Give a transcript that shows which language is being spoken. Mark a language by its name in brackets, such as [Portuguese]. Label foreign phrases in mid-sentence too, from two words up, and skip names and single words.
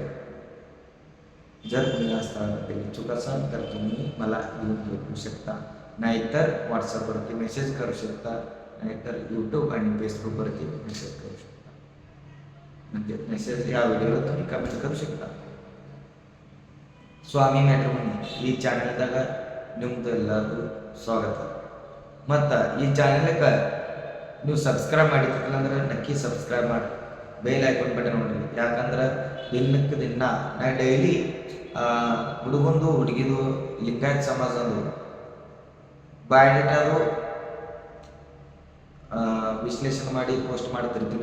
[Marathi] जर तुम्ही या स्थळाबद्दल इच्छुक असाल तर तुम्ही मला येऊन भेटू शकता, नाहीतर व्हॉट्सअपवरती मेसेज करू शकता, नाहीतर यूट्यूब आणि फेसबुकवरती मेसेज करू शकता. म्हणजे मेसेज या व्हिडिओला तुम्ही कमेंट करू शकता. [Kannada] ಸ್ವಾಮಿ ಮ್ಯಾಟ್ರಿಮೋನಿ ಈ ಚಾನೆಲ್ದಾಗ ನಿಮ್ದು ಎಲ್ಲರಿಗೂ ಸ್ವಾಗತ. ಮತ್ತು ಈ ಚಾನೆಲ್ಗೆ ನೀವು ಸಬ್ಸ್ಕ್ರೈಬ್ ಮಾಡಿದ್ದಿಲ್ಲ ಅಂದ್ರೆ ನಕ್ಕಿ ಸಬ್ಸ್ಕ್ರೈಬ್ ಮಾಡಿ, [English] bell icon button [Kannada] ನೋಡ್ರಿ. ಯಾಕಂದ್ರೆ ದಿನಕ್ಕೆ ದಿನ ನಾ ಡೈಲಿ ಹುಡುಗಂದು ಹುಡುಗಿದು ಲಿಂಗಾಯತ್ ಸಮಾಜದ್ದು ಬಯೋಡೇಟಾದು ವಿಶ್ಲೇಷಣೆ ಮಾಡಿ ಪೋಸ್ಟ್ ಮಾಡ್ತಿರ್ತೀನಿ.